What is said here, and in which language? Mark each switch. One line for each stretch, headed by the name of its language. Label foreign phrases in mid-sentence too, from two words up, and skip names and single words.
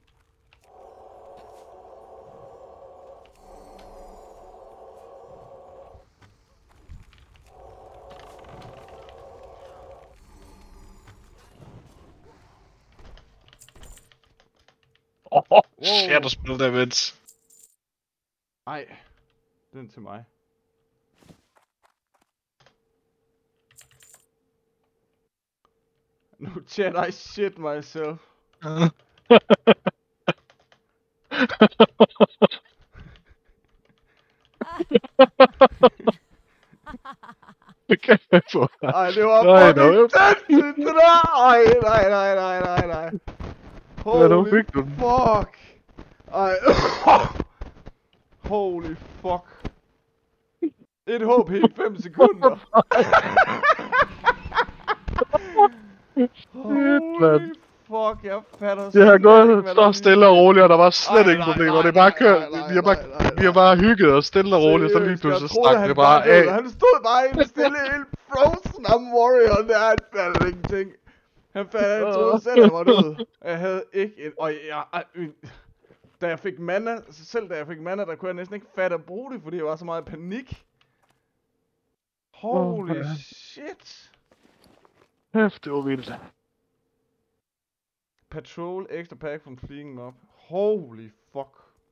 Danish: Shit, du spiller der, Vince. Ej, den til mig.
English: No chat, I shit myself.
Danish: Det kan jeg få. Ej, det var Nej,
English: fucking no.
Danish: sindssygt, det der! Ej, nej.
English: Holy fuck! Ej, holy fuck.
Danish: Et håb helt 5 sekunder.
English: Holy fuck,
Danish: jeg fatter Det har slet gået ikke, hvad så der stille og roligt, og der var slet Ej, ingen nej, problemer. nej, Det er bare nej, kørt. nej, Vi har bare hygget os stille og roligt, og så lige Seriøst, pludselig jeg troede, stak han det bare var død. af. Han stod bare helt stille, helt frozen am warrior der. Han fattede ingenting. Han troede selv, han var død. Jeg havde ikke et... Og da jeg fik mana, selv da jeg fik mana, der kunne jeg næsten ikke fatte at bruge det, fordi jeg var så meget i panik.
English: Holy shit.
Danish: Hæft, det var vildt.
English: Patrol extra pack from fleeing mob. Holy fuck.